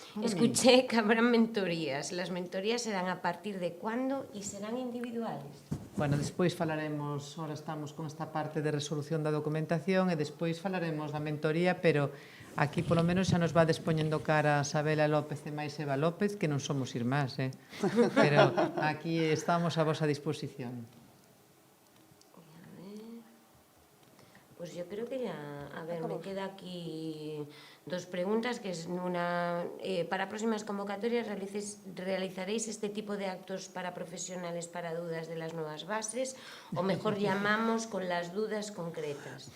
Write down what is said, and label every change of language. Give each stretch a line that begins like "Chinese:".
Spanish: Escuché que habrán mentorías. ¿Las mentorías serán a partir de cuándo y serán individuales?
Galician: Bueno, despois falaremos, ahora estamos con esta parte de resolución da documentación e despois falaremos da mentoría, pero aquí polo menos xa nos va despoñendo cara Sabela López e máis Eva López, que non somos irmás, pero aquí estamos a vosa disposición.
Spanish: Pues yo creo que ya, a ver, me queda aquí dos preguntas, que es una, para próximas convocatorias realizaréis este tipo de actos para profesionales para dudas de las nuevas bases, o mejor llamamos con las dudas concretas.